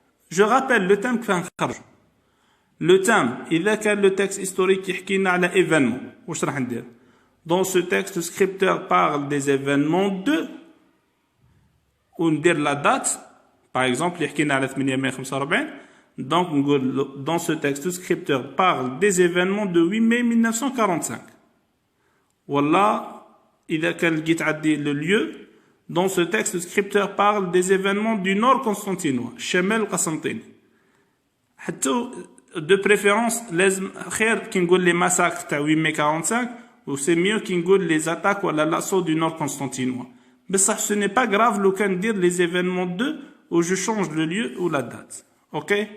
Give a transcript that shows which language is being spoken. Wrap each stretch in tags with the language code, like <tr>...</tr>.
<fr>Je rappelle le thème</fr> <ar>كيف نخرج.</ar> <fr>Le thème, إذا كان le texte historique يحكي لنا على événement,</fr> <ar>واش راح ندير؟</ar> <fr>Dans ce texte, le scripteur parle des événements de, وندير la date. Par exemple,</fr> <ar>يحكي لنا على</ar> <fr>8 mai 45. Donc, dans ce texte, le scripteur parle des événements de 8 mai 1945.</fr> <ar>Voilà, إذا كان لقيت عندي le lieu.</ar> <fr>Dans ce texte, le scripteur parle des événements du nord constantinois, الشمال القسنطيني. حتى de préférence</fr> <ar>لازم خير كي نقول</ar> <fr>les massacres تاع 8 mai 45 ou c'est mieux كي نقول les attaques ولا l'assaut du nord constantinois. بصح ce n'est pas grave</fr> <ar>لو كان ندير</ar> <fr>les événements de où je change le lieu ou la date. Ok?</fr>